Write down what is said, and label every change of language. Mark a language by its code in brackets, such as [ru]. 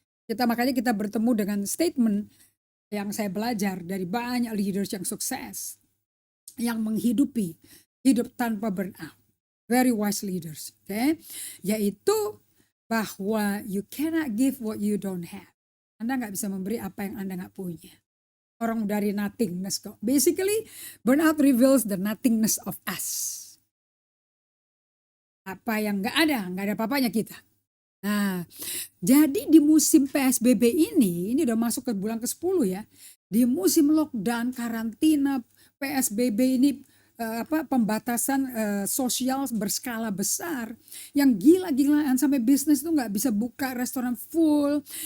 [id] Makanya kita bertemu dengan statement yang saya belajar dari banyak leaders yang sukses, yang menghidupi hidup tanpa burnout, [en] very wise leaders, [id] yaitu bahwa [en] you cannot give what you don't have. [id] Anda nggak bisa memberi apa yang Anda nggak punya. Orang dari nothingness kok. [en] Basically, burnout reveals the nothingness of us. [id] Apa yang nggak ada apa-apanya kita. Nah, jadi di musim PSBB ini udah masuk ke bulan ke-10 ya. Di musim lockdown, karantina, PSBB ini pembatasan sosial berskala besar yang gila-gilaan sampai bisnis tuh nggak bisa buka, restoran full.